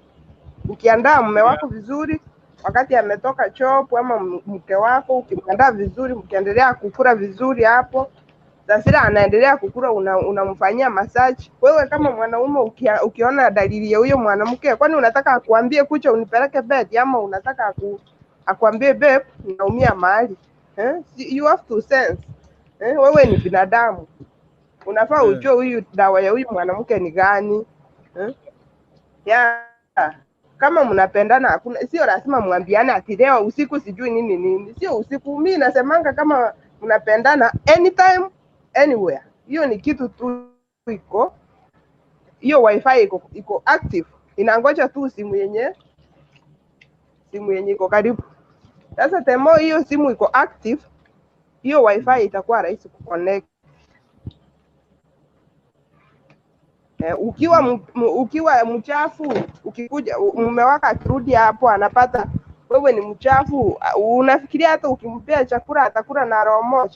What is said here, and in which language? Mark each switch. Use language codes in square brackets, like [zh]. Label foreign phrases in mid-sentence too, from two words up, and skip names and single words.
[sw] Ukiandaa mume wako vizuri, wakati ametoka job ama mke wako, ukimwandaa vizuri, mkiendelea kukula vizuri hapo, sasa anaendelea kukula, unamfanyia massage. Wewe kama mwanaume ukiona dalili ya huyo mwanamke, kwani unataka akuambie kucha unipeleke bed, ama unataka akuambie babe naumia mahali? [en] You have to sense. [sw] Wewe ni binadamu, unafaa ujue huyu dawa ya huyu mwanamke ni gani. Kama mnapendana, hakuna, sio lazima muambiane ati leo usiku sijui nini. Sio usiku. Mimi nasemanga kama mnapendana, [en] anytime anywhere, [sw] hiyo ni kitu tu iko, hiyo wifi iko active, inangoja tu simu yenye iko karibu. Sasa temo hiyo simu iko active, hiyo wifi itakuwa rahisi kuconnect. Ukiwa mchafu, ukikuja mume wako akirudi hapo anapata wewe ni mchafu, unafikiria hata ukimpea chakula atakula na roho moja.